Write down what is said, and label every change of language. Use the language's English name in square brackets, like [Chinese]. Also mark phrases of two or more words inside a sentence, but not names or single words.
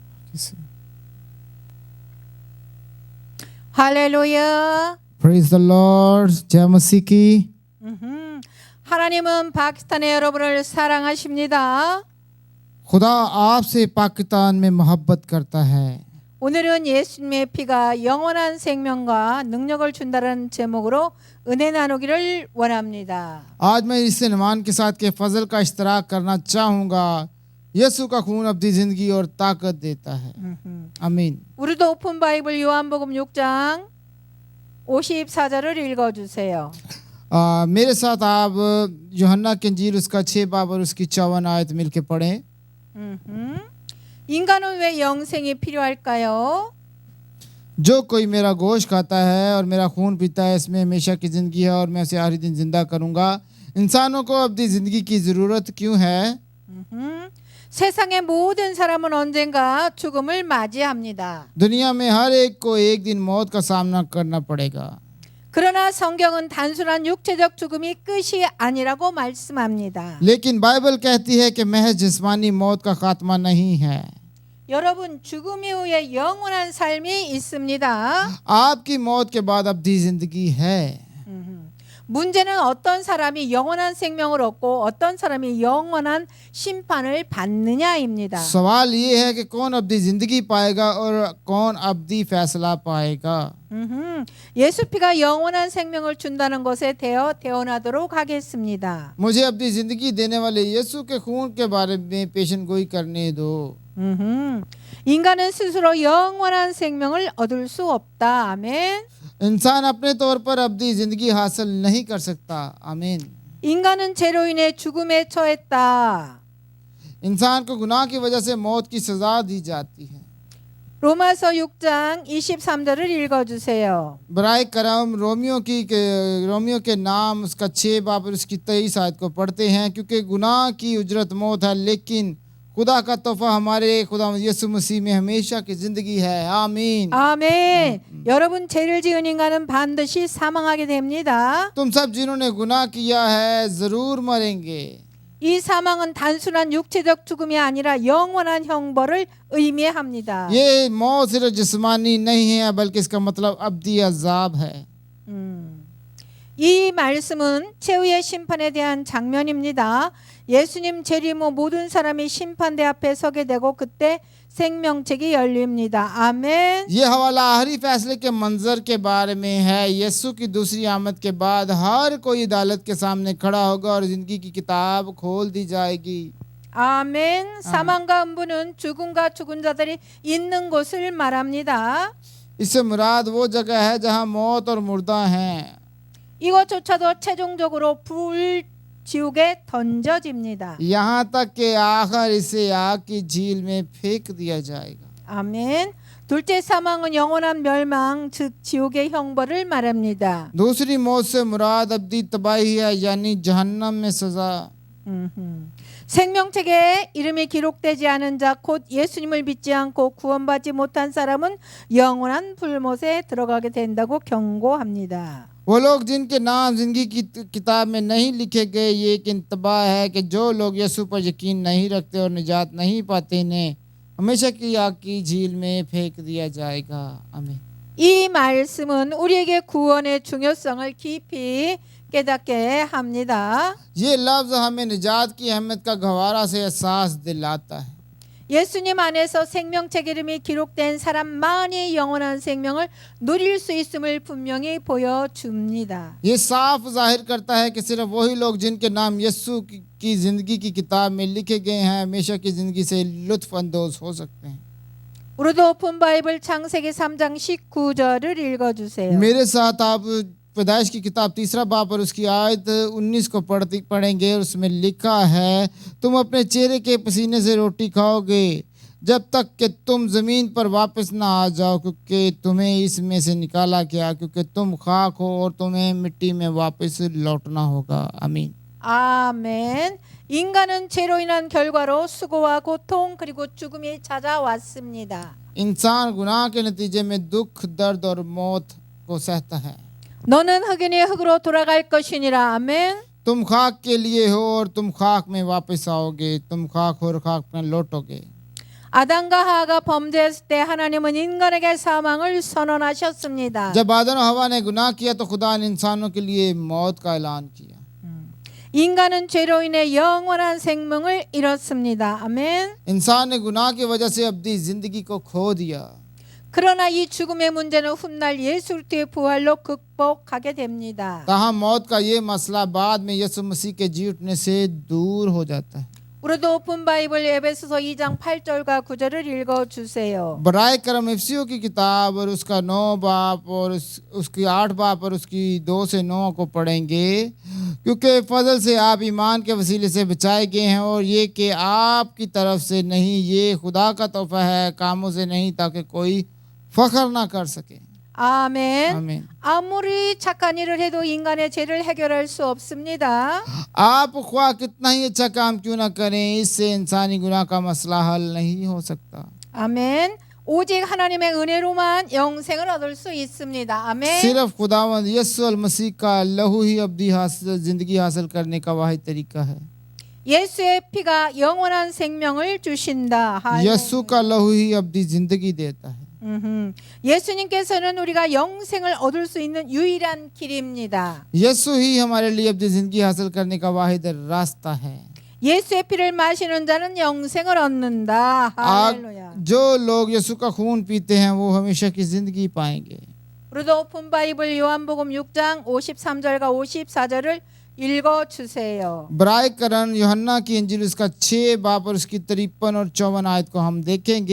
[Korean] 할렐루야. [English] Praise the Lord. [Urdu] جے مسیح کی. [Korean] 하나님은 파키스탄의 여러분을 사랑하십니다. [Urdu] خدا آپ سے پاکستان میں محبت کرتا ہے. [Korean] 오늘은 예수님의 피가 영원한 생명과 능력을 준다는 제목으로 은혜 나누기를 원합니다. [Urdu] آج میں اس ایمان کے ساتھ کے فضل کا اشتراک کرنا چاہوں گا. یسوع کا خون ابدی زندگی اور طاقت دیتا ہے है. आमीन. [Korean] 우리도 오픈 바이블 요한복음 6장 54절을 읽어주세요. [Urdu] میرے ساتھ آپ یوحنا کی انجیل اس کا 6 باب اور اس کی 54 آیت مل کے پڑھیں. [Korean] 인간은 왜 영생이 필요할까요? [Urdu] جو کوئی میرا گوشت کھاتا ہے اور میرا خون پیتا ہے اس میں ہمیشہ کی زندگی ہے اور میں اسے آخری دن زندہ کروں گا. انسانوں کو اپنی زندگی کی ضرورت کیوں ہے? [Korean] 세상의 모든 사람은 언젠가 죽음을 맞이합니다. [Urdu] دنیا میں ہر ایک کو ایک دن موت کا سامنا کرنا پڑے گا. [Korean] 그러나 성경은 단순한 육체적 죽음이 끝이 아니라고 말씀합니다. [Urdu] لیکن بائبل کہتی ہے کہ محض جسمانی موت کا خاتمہ نہیں ہے. [Korean] 여러분, 죽음 이후에 영원한 삶이 있습니다. [Urdu] آپ کی موت کے بعد ابدی زندگی ہے. [Korean] 문제는 어떤 사람이 영원한 생명을 얻고 어떤 사람이 영원한 심판을 받느냐입니다. [Urdu] سوال یہ ہے کہ کون ابدی زندگی پائے گا اور کون ابدی فیصلہ پائے گا. [Korean] 예수 피가 영원한 생명을 준다는 것에 대해 대언하도록 하겠습니다. [Urdu] مجھے اپنی زندگی دینے والے یسوع کے خون کے بارے میں پیشن گوئی کرنے دو. [Korean] 인간은 스스로 영원한 생명을 얻을 수 없다. 아멘. [Urdu] انسان اپنے طور پر اپنی زندگی حاصل نہیں کر سکتا. आमीन. [Korean] 인간은 죄로 인해 죽음에 처했다. [Urdu] انسان کو گناہ کی وجہ سے موت کی سزا دی جاتی ہے. [Korean] 로마서 6장 23절을 읽어주세요. [Urdu] برائے کرم رومیو کے نام اس کا 6 باب اور اس کی 23 آیت کو پڑھتے ہیں. کیونکہ گناہ کی اجرت موت ہے لیکن خدا کا تحفہ ہمارے خدا یسوع مسیح میں ہمیشہ کی زندگی ہے. आमीन. [Korean] 아멘. 여러분, 죄를 지은 인간은 반드시 사망하게 됩니다. [Urdu] تم سب جنہوں نے گناہ کیا ہے ضرور مریں گے. [Korean] 이 사망은 단순한 육체적 죽음이 아니라 영원한 형벌을 의미합니다. [Urdu] یہ موت صرف جسمانی نہیں ہے بلکہ اس کا مطلب ابدی عذاب ہے. [Korean] 이 말씀은 최후의 심판에 대한 장면입니다. 예수님 재림 후 모든 사람이 심판대 앞에 서게 되고 그때 생명책이 열립니다. 아멘. [Urdu] یہ حوالہ آخری فیصلے کے منظر کے بارے میں ہے. یسوع کی دوسری آمد کے بعد ہر کوئی عدالت کے سامنے کھڑا ہوگا اور زندگی کی کتاب کھول دی جائے گی. [Korean] 아멘. 사망과 음부는 죽음과 죽은 자들이 있는 곳을 말합니다. [Urdu] اس سے مراد وہ جگہ ہے جہاں موت اور مردہ ہیں. [Korean] 이것조차도 최종적으로 불지옥에 던져집니다. [Urdu] یہاں تک کہ آخر اسے آگ کی جھیل میں پھینک دیا جائے گا. [Korean] 아멘. 둘째 사망은 영원한 멸망, 즉 지옥의 형벌을 말합니다. [Urdu] دوسری موت سے مراد ابدی تباہی ہے یعنی جہنم میں سزا. [Korean] 생명책에 이름이 기록되지 않은 자, 곧 예수님을 믿지 않고 구원받지 못한 사람은 영원한 불못에 들어가게 된다고 경고합니다. [Urdu] وہ لوگ جن کے نام زندگی کی کتاب میں نہیں لکھے گئے یہ ایک انتباہ ہے کہ جو لوگ یسوع پر یقین نہیں رکھتے اور نجات نہیں پاتے انہیں ہمیشہ کی آگ کی جھیل میں پھینک دیا جائے گا. आमीन. [Korean] 이 말씀은 우리에게 구원의 중요성을 깊이 깨닫게 합니다. [Urdu] یہ لفظ ہمیں نجات کی اہمیت کا گوارا سے احساس دلاتا ہے है. [Korean] 예수님 안에서 생명책 이름이 기록된 사람만이 영원한 생명을 누릴 수 있음을 분명히 보여줍니다. [Urdu] یہ صاف ظاہر کرتا ہے کہ صرف وہی لوگ جن کے نام یسوع کی زندگی کی کتاب میں لکھے گئے ہیں ہمیشہ کی زندگی سے لطف اندوز ہو سکتے ہیں. [Korean] 우리도 오픈 바이블 창세기 3장 19절을 읽어주세요. [Urdu] میرے ساتھ آپ پیدائش کی کتاب 3 باب اور اس کی آیت 19 کو پڑھیں گے. اور اس میں لکھا ہے تم اپنے چہرے کے پسینے سے روٹی کھاؤ گے جب تک کہ تم زمین پر واپس نہ آ جاؤ کیونکہ تمہیں اس میں سے نکالا گیا کیونکہ تم خاک ہو اور تمہیں مٹی میں واپس لوٹنا ہوگا. आमीन. [Korean] 아멘. 인간은 죄로 인한 결과로 수고와 고통 그리고 죽음이 찾아왔습니다. [Urdu] انسان گناہ کے نتیجے میں دکھ درد اور موت کو سہتا ہے है. [Korean] 너는 흑인의 흙으로 돌아갈 것이니라. 아멘. [Urdu] تم خاک کے لیے ہو اور تم خاک میں واپس آؤ گے. تم خاک ہو اور خاک میں لوٹو گے. [Korean] 아담과 하와가 범죄했을 때 하나님은 인간에게 사망을 선언하셨습니다. [Urdu] جب آدم اور حوا نے گناہ کیا تو خدا نے انسانوں کے لیے موت کا اعلان کیا. [Korean] 인간은 죄로 인해 영원한 생명을 잃었습니다. 아멘. [Urdu] انسان نے گناہ کی وجہ سے ابدی زندگی کو کھو دیا. [Korean] 그러나 이 죽음의 문제는 훗날 예수 그리스도의 부활로 극복하게 됩니다. [Urdu] تاہم موت کا یہ مسئلہ بعد میں یسوع مسیح کے جی اٹھنے سے دور ہو جاتا ہے है। [Korean] 우리도 오픈 바이블 에베소서 2장 8절과 9절을 읽어 주세요. [Urdu] برائے کرم افسیوں کی کتاب اور اس کا 9 باپ اور اس کی 8 باپ اور اس کی 2 سے 9 کو پڑھیں گے، کیونکہ فضل سے آپ ایمان کے وسیلے سے بچائے گئے ہیں، اور یہ کہ آپ کی طرف سے نہیں، یہ خدا کا تحفہ ہے، کاموں سے نہیں، تاکہ کوئی فخر نہ کر سکے. [Korean] 아멘. [Urdu] आमीन। [Korean] 아무리 착한 일을 해도 인간의 죄를 해결할 수 없습니다. [Urdu] آپ خواہ کتنا ہی اچھا کام کیوں نہ کریں، اس سے انسانی گناہ کا مسئلہ حل نہیں ہو سکتا. [Korean] 아멘. 오직 하나님의 은혜로만 영생을 얻을 수 있습니다. 아멘. [Urdu] صرف خداوند یسوع المسیح کا لہو ہی ابدی زندگی حاصل کرنے کا واحد طریقہ ہے है। [Korean] 예수의 피가 영원한 생명을 주신다. [Urdu] یسوع کا لہو ہی ابدی زندگی دیتا ہے. [Korean] 예수님께서는 우리가 영생을 얻을 수 있는 유일한 길입니다. [Urdu] یسوع ہی ہمارے لیے ابدی زندگی حاصل کرنے کا واحد راستہ ہے है। [Korean] 예수의 피를 마시는 자는 영생을 얻는다. 할렐루야. [Urdu] جو لوگ یسوع کا خون پیتے ہیں وہ ہمیشہ کی زندگی پائیں گے. [Korean] 우리도 오픈 바이블 요한복음 6장 53절과 54절을 읽어 주세요. [Urdu] برائے کرن یوحنا کی انجیل اس کا 6 باپ اور اس کی 53 اور 54 آیت کو ہم دیکھیں گے.